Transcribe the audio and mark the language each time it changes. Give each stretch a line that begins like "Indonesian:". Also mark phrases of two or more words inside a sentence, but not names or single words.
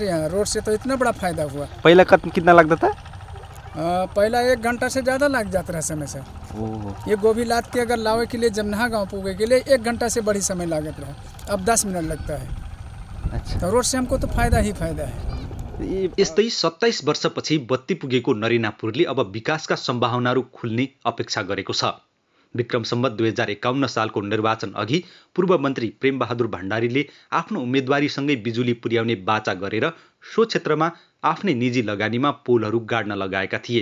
Hindi: यहाँ रोड से तो इतना बड़ा फायदा हुआ। पहला कितना लगता था? पहला 1 घंटा से ज़्यादा लग जाता रहा समय सर। ये गोभी लाद के अगर लावे के लिए जमनहा गाँव पूगे के लिए 1 घंटा से बड़ी समय लागत रहा, अब 10 मिनट लगता है। अच्छा, तो रोड से हमको तो फायदा ही फायदा है।
Nepali: यस्तै 27 वर्षपछि बत्ती पुगेको नरिनापुरले अब विकासका सम्भावनाहरू खुल्ने अपेक्षा गरेको छ। विक्रम सम्वत 2051 सालको निर्वाचन अघि पूर्व मन्त्री प्रेमबहादुर भण्डारीले आफ्नो उम्मेदवारीसँगै बिजुली पुर्याउने बाचा गरेर सो क्षेत्रमा आफ्नै निजी लगानीमा पोलहरू गाड्न लगाएका थिए।